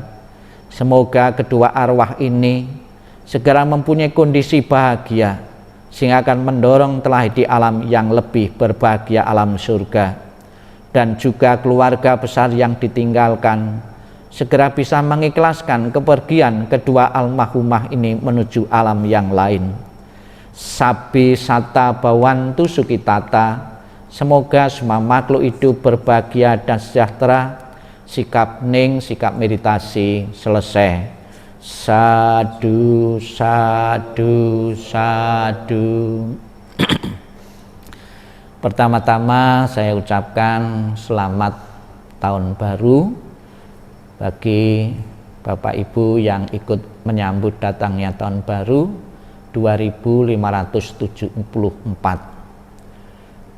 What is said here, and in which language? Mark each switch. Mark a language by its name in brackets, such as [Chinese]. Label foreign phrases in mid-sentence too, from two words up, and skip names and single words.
[Indonesian] Semoga kedua arwah ini segera mempunyai kondisi bahagia sehingga akan mendorong telah di alam yang lebih berbahagia, alam surga. Dan juga keluarga besar yang ditinggalkan segera bisa mengikhlaskan kepergian kedua almarhumah ini menuju alam yang lain. [Pali] Sabi sata bawantu sukitata, [Indonesian] semoga semua makhluk hidup berbahagia dan sejahtera. Sikap hening, sikap meditasi selesai. [Pali] Sadu, sadu, sadu. [Indonesian] Pertama-tama saya ucapkan selamat tahun baru bagi Bapak Ibu yang ikut menyambut datangnya tahun baru 2574.